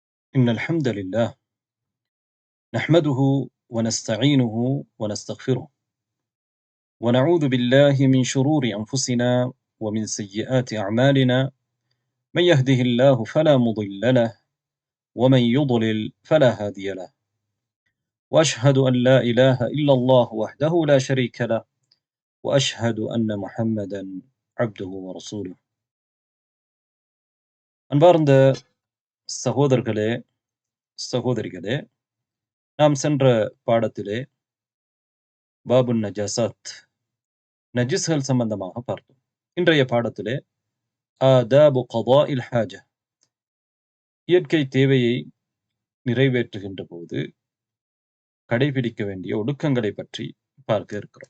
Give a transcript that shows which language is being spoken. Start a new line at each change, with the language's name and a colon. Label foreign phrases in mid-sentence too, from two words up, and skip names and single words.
Arabic: إن الحمد لله نحمده ونستعينه ونستغفره ونعوذ بالله من شرور أنفسنا ومن سيئات أعمالنا. من يهده الله فلا مضل له ومن يضلل فلا هادي له. وأشهد أن لا إله إلا الله وحده لا شريك له وأشهد أن محمدا عبده ورسوله.
Tamil: அன்பார்ந்த சகோதரர்களே, சகோதரிகளே, நாம் சென்ற பாடத்திலே
Arabic: باب النجاسات
Tamil: நஜிஸ்கள் சம்பந்தமாக பார்த்தோம். இன்றைய பாடத்திலே
Arabic: آداب قضاء الحاجة
Tamil: இயற்கை தேவையை நிறைவேற்றுகின்ற போது கடைபிடிக்க வேண்டிய ஒழுக்கங்களை பற்றி பார்க்க இருக்கிறோம்.